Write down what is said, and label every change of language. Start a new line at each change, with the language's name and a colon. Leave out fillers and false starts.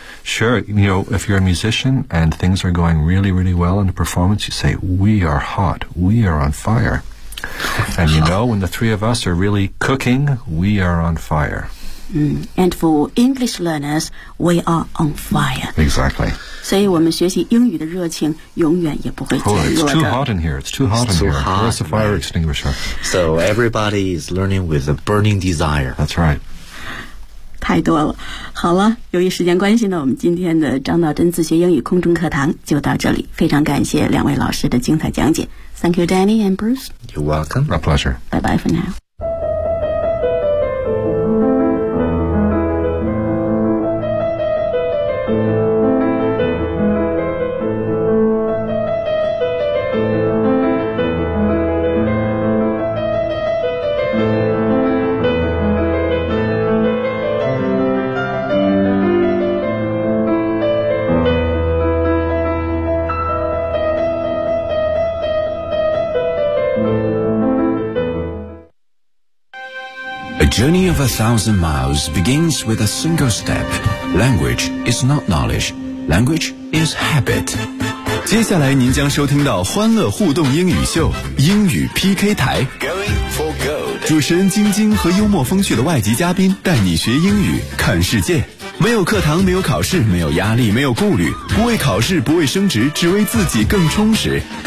English: Sure, you know, if you're a musician and things are going really, really well in a performance, you say, we are hot, we are on fire. And you know, when the three of us are really cooking, we are on fire. And for English learners, we are on fire. Exactly.
Chinese: 所以我们学习英语的热情永远也不会减弱的。
English: Oh, it's too hot in here. It's too hot. Where's the fire extinguisher? So everybody is learning with a burning desire. That's right.
Chinese: 太多了。好了，由于时间关系呢，我们今天的张道真自学英语空中课堂就到这里，非常感谢两位老师的精彩讲解。
English: Thank you Danny and Bruce. You're welcome. A pleasure. Bye bye for now. Journey of 1,000 miles begins with a single step. Language is not knowledge. Language is habit.
Chinese: 接下来您将收听到欢乐互动英语秀英语 PK 台
English: Going for gold.
Chinese: 主持人晶晶和幽默风趣的外籍嘉宾带你学英语看世界。没有课堂，没有考试，没有压力，没有顾虑，不为考试，不为升职，只为自己更充实。